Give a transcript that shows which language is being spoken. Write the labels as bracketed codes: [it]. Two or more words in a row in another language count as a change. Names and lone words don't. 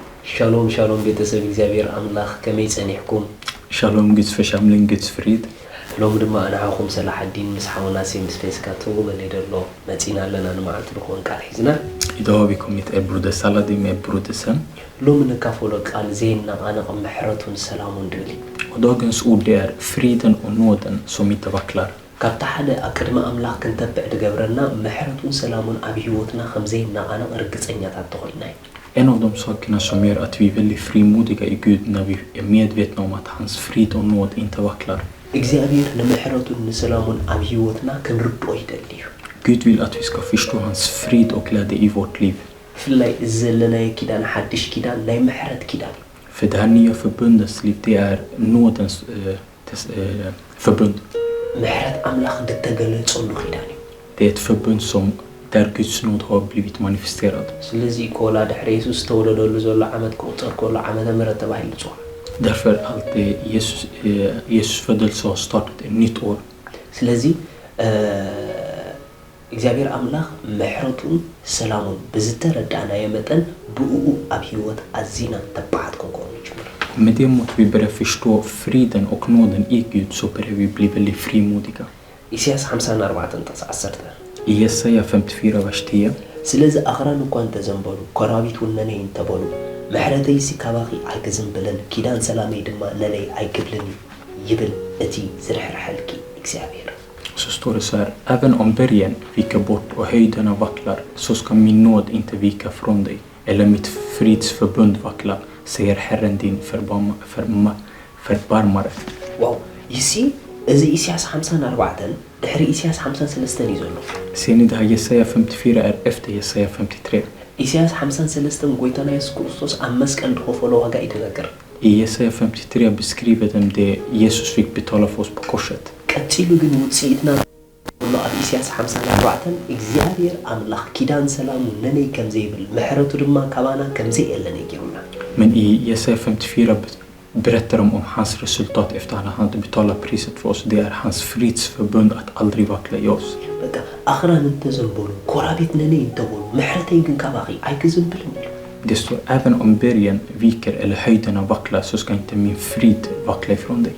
[he] Shalom, shalom, [ti] ቤተሰብ እግዚአብሔር አምላኽ ከመይ ጸኒሕኩም? [sv] Shalom Guds församling, Guds frid. [ti] ሎም ድማ ንዓኹም ሰላሕ ኣዲን ምስ ሓውናሴ ምስ ፌስካ ትጉመለይ ደሎ መፂና ኣለና ንመዓልቲ ንኽውን ቃል ሒዝና [sv] Idag har vi kommit till broder Saladin med broder Sam. [ti] ሎም ንካፈሎ ቃል ዘይናቃነቕ ምሕረቱን ሰላሙን ድብል [sv] Och dagens ord det är friden och nåden som inte vacklar. [ti] ካብቲ ሓደ ኣቅድሚ ኣምላኽ ክንተብዕ ድገብረና ምሕረቱን ሰላሙን ኣብ ህይወትና ከም ዘይናቃነቕ ርግፀኛታት ተኾይና [sv] En av de sakerna som gör att vi är väldigt frimodiga i Gud när vi är medvetna om att hans frid och nåd inte vacklar. [ti] እግዚአብሔር ንምሕረቱን ንሰላሙን ኣብ ህይወትና ክንርድኦ ይደሊ እዩ [sv] Gud vill att vi ska förstå hans frid och glädje i vårt liv. [ti] ብፍላይ እዚ ዘለናዮ ኪዳን ሓድሽ ኪዳን ናይ ምሕረት ኪዳን [sv] För det här nya förbundets liv, det är nådens förbund. [ti] ምሕረት ኣምላኽ እንድተገለጸሉ ኪዳን እዩ [sv] Det är ett förbund som där Guds nåd har blivit manifesterad. [ti] ስለዚ ኮላ ድሕሪ ኢየሱስ ተወለደሉ ዘሎ ዓመት ቁጥር ኮላ ዓመተ ምሕረት ተባሂሉ ይጽዋዕ [sv] Därför att Jesus födelse har startat ett nytt år. [ti] ስለዚ እግዚአብሔር ኣምላኽ ምሕረቱን ሰላሙን ብዝተረዳእናዮ መጠን ብእኡ ኣብ ህይወት ኣዚና ተባዓት ክንኮኑ ይጅምር [sv] Med det måste vi börja förstå friden och nåden i Gud, så börjar vi bli väldigt frimodiga. [ti] ኢሳይያስ 54:10 [sv] I Jesaja 54 vers 10. [ti] ስለዚ ኣኽራን እኳ እንተዘንበሉ ኮራቢት እውን ነነይ እንተበሉ ምሕረተይሲ ካባኺ ኣይክዝንብልን ኪዳን ሰላመይ ድማ ነነይ ኣይክብልን ይብል እቲ ዝርሕርሐልኪ እግዚአብሔር [sv] Så står det så här: även om bergen viker bort och höjderna vacklar, så ska min nåd inte vika från dig, eller mitt fridsförbund vackla, säger Herren din förbarmare. [ti] ዋው ይሲ እዚ ኢሳይያስ 54 ድሕሪ ኢሳይያስ 53 እዩ ዘሎ [sv] Ser ni det här? Jesaja 54 är efter Jesaja 53. [ti] ኢሳይያስ 53 ጎይታና ኢየሱስ ክርስቶስ ኣብ መስቀል ድኸፈሎ ዋጋ ይተነገር [sv] I Jesaja 53 beskriver de det Jesus fick betala för oss på korset. [ti] ቀፂሉ ግን ውፅኢትና ዘሎ ኣብ ኢሳይያስ 54 እግዚአብሔር ኣምላኽ ኪዳን ሰላሙ ነነይ ከም ዘይብል ምሕረቱ ድማ ካባና ከም ዘይየለን ይገሩና [sv] Men i Jesaja 54 berättar de om hans resultat efter att han hade betalat priset för oss. Det är hans fridsförbund att aldrig vackla i oss. [ti] በቃ ኣኽራን እንተዘንበሉ ኮራቢት ነነይ እንተበሉ ምሕረተይ ግን ካባኺ ኣይክዝንብልን ኢሉ [sv] Det står: även om bergen viker eller höjderna vacklar, så ska inte min frid vackla ifrån dig.